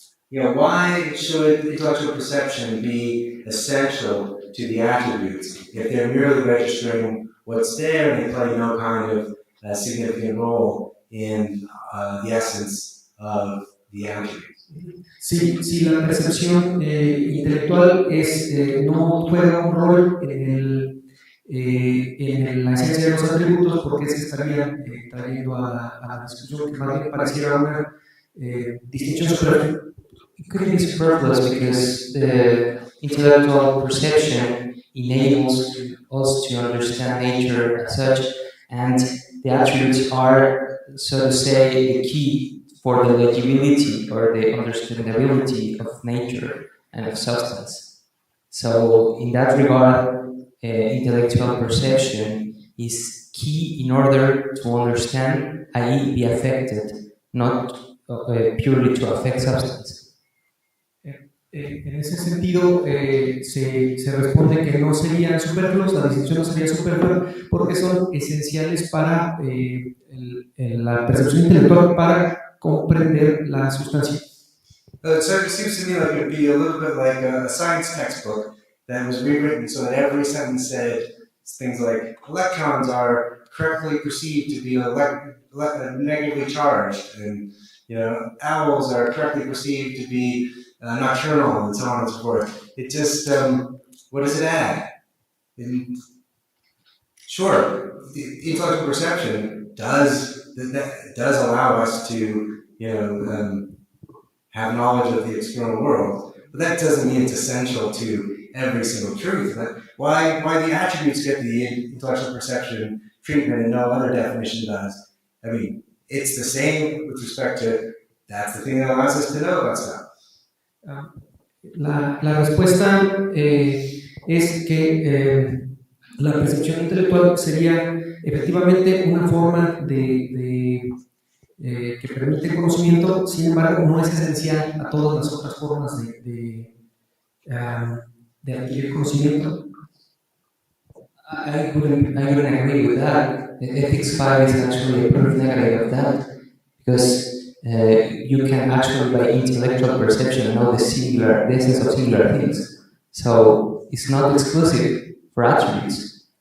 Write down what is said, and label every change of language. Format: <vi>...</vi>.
<en>why should intellectual perception be essential to the attributes if they're merely registering what's there and they play no kind of significant role in the essence of the attributes?</en> <es>Si la percepción intelectual no juega un rol en la esencia de los atributos, porque se estaría trayendo a la discusión que más bien pareciera una distinción superflua.</es> <en>It could be superfluous because the intellectual perception enables us to understand nature as such, and the attributes are, so to say, the key for the legibility or the understandability of nature and of substance. So, in that regard, intellectual perception is key in order to understand, i.e., be affected, not purely to affect substance.</en> <es>En ese sentido, se responde que no serían superfluos, la distinción no sería superflua, porque son esenciales para la percepción intelectual, para comprender la sustancia.</es> <en>So it seems to me like it would be a little bit like a science textbook that was rewritten so that every sentence said things like electrons are correctly perceived to be negatively charged, and owls are correctly perceived to be nocturnal, and so on and so forth. It just, what does it add? Sure, the intellectual perception does allow us to, have knowledge of the external world, but that doesn't mean it's essential to every single truth. Why the attributes get the intellectual perception treatment and no other definition does? I mean, it's the same with respect to, that's the thing that allows us to know about stuff.</en> <es>La respuesta es que la percepción intelectual sería efectivamente una forma que permite conocimiento, sin embargo no es esencial a todas las otras formas de adquirir conocimiento.</es> <en>I wouldn't agree with that. The ethics 5 is actually a proof negative of that, because you can actually, by intellectual perception, know the essence of singular things. So it's not exclusive for attributes.</en>